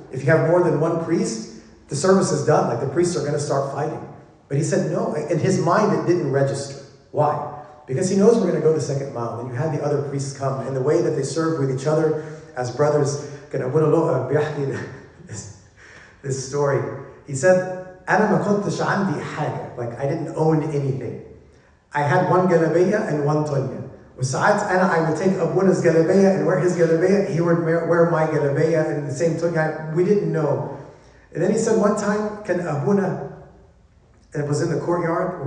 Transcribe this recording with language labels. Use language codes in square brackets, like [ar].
[en] If you have more than one priest, the service is done, like the priests are going to start fighting. But he said no. In his mind, it didn't register. Why? Because he knows we're going to go the second mile. And you had the other priests come. And the way that they served with each other as brothers. This story. He said, [ar] أنا ما كنتش عندي حاجة. [en] Like, I didn't own anything. I had one galabeya and one tonya. [ar] وساعات [en] I would take Abuna's galabeya and wear his galabeya. He would wear my galabeya and the same tonya. We didn't know. And then he said one time, can Abuna... It was in the courtyard.